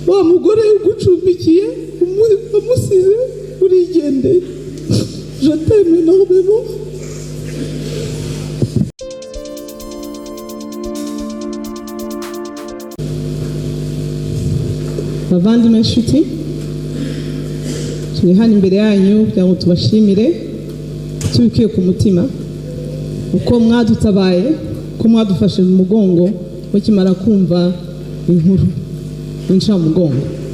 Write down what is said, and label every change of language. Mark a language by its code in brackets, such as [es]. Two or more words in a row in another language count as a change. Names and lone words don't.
[rw] wa mugore ugucumbikiye umusize urigendeye. [fr] Je t'aime énormément. [rw] Bavandimwe inshuti, turi hano imbere yanyu kugira ngo tubashimire tubikuye ku mutima uko mwadutabaye, ko mwadufashe mu mugongo mukimara kumva inkuru y'incamugongo.